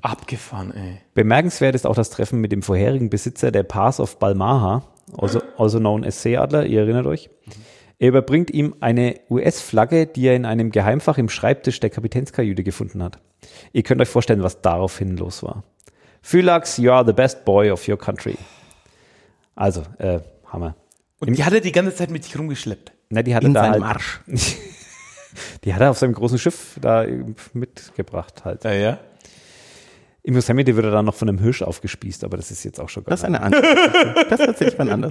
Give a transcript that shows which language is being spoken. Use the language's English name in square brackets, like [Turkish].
[German] Abgefahren, ey. Bemerkenswert ist auch das Treffen mit dem vorherigen Besitzer der Pass of Balmaha, [English] also known as [German] Seeadler, ihr erinnert euch. Er überbringt ihm eine US-Flagge, die er in einem Geheimfach im Schreibtisch der Kapitänskajüte gefunden hat. Ihr könnt euch vorstellen, was daraufhin los war. [English] Phylax, you are the best boy of your country. [German] Also, Hammer. Und die hat er die ganze Zeit mit sich rumgeschleppt. Ne, die hat er in da seinem halt, Arsch. Die hat er auf seinem großen Schiff da mitgebracht halt. Ja. Im Yosemite wird er dann noch von einem Hirsch aufgespießt, aber das ist jetzt auch schon gar nicht. Das ist eine andere. Das erzähle ich mal anders.